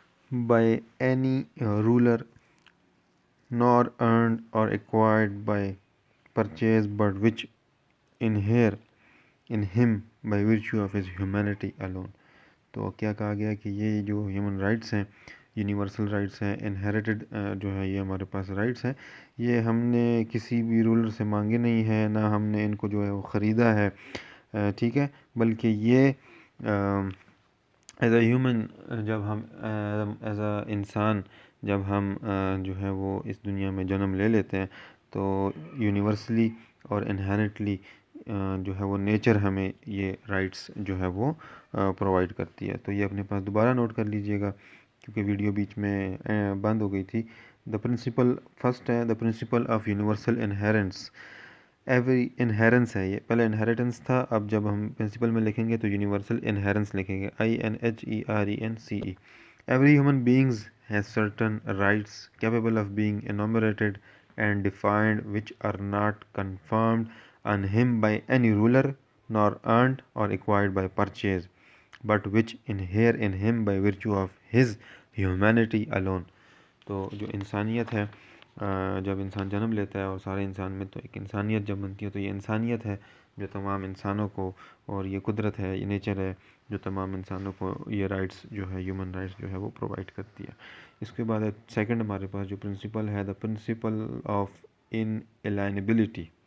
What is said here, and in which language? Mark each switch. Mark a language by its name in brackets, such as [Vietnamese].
[English] by any ruler, nor earned or acquired by purchase, but which inhere in him by virtue of his humanity alone. [Urdu] تو کیا کہا گیا کہ یہ جو ہیومن رائٹس ہیں، یونیورسل رائٹس ہیں، انہیریٹڈ جو ہے یہ ہمارے پاس رائٹس ہیں، یہ ہم نے کسی بھی رولر سے مانگے نہیں ہیں، نہ ہم نے ان کو جو ہے وہ خریدا ہے، ٹھیک ہے، بلکہ یہ [English] as a human, [Urdu] جب ہم ایز اے انسان جب ہم جو ہے وہ اس دنیا میں جنم لے لیتے ہیں تو یونیورسلی اور انہیرنٹلی جو ہے وہ نیچر ہمیں یہ رائٹس جو ہے وہ پرووائڈ کرتی ہے. تو یہ اپنے پاس دوبارہ نوٹ کر لیجئے گا کیونکہ ویڈیو بیچ میں بند ہو گئی تھی. [English] The principle first ہے، the principle of universal inherence. [Urdu] ایوری انہیرنس ہے، یہ پہلے انہیریٹنس تھا، اب جب ہم پرنسپل میں لکھیں گے تو یونیورسل انہیرنس لکھیں گے، INHERENCE. [English] Every human beings has certain rights capable of being enumerated and defined which are not conferred on him by any ruler nor earned or acquired by purchase, but which inhere in him by virtue of his humanity alone. [Urdu] تو جو انسانیت ہے، جب انسان جنم لیتا ہے اور سارے انسان میں تو ایک انسانیت جب بنتی ہے، تو یہ انسانیت ہے جو تمام انسانوں کو، اور یہ قدرت ہے، یہ نیچر ہے جو تمام انسانوں کو یہ رائٹس جو ہے ہیومن رائٹس جو ہے وہ پرووائڈ کرتی ہے. اس کے بعد سیکنڈ ہمارے پاس جو پرنسپل ہے، [English] The principle of inalienability.